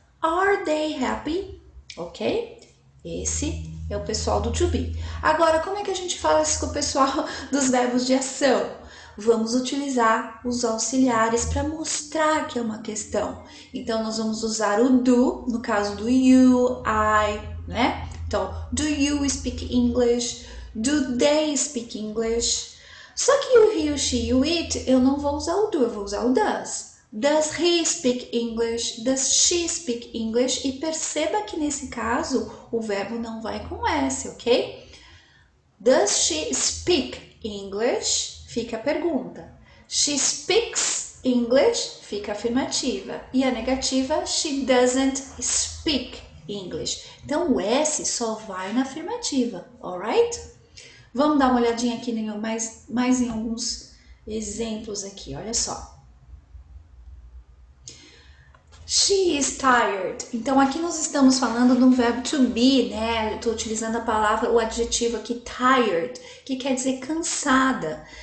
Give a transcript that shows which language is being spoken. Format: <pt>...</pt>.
<en>Are they happy?</en> <pt>Ok? Esse é o pessoal do to be. Agora, como é que a gente fala isso com o pessoal dos verbos de ação? Vamos utilizar os auxiliares para mostrar que é uma questão. Então, nós vamos usar o do, no caso do you, I, né?</pt> <en>Então, do you speak English? Do they speak English?</en> <pt>Só que o he, o she e o it, eu não vou usar o do, eu vou usar o does.</pt> <en>Does he speak English? Does she speak English?</en> <pt>E perceba que nesse caso o verbo não vai com S, ok?</pt> <en>Does she speak English?</en> <pt>Fica a pergunta.</pt> <en>She speaks English?</en> <pt>Fica a afirmativa. E a negativa,</pt> <en>she doesn't speak English.</en> <pt>Então, o S só vai na afirmativa, alright? Vamos dar uma olhadinha aqui mais em alguns exemplos aqui, olha só.</pt> <en>She is tired.</en> <pt>Então, aqui nós estamos falando de um verbo to be, né? Eu estou utilizando a palavra, o adjetivo aqui, tired, que quer dizer cansada.</pt>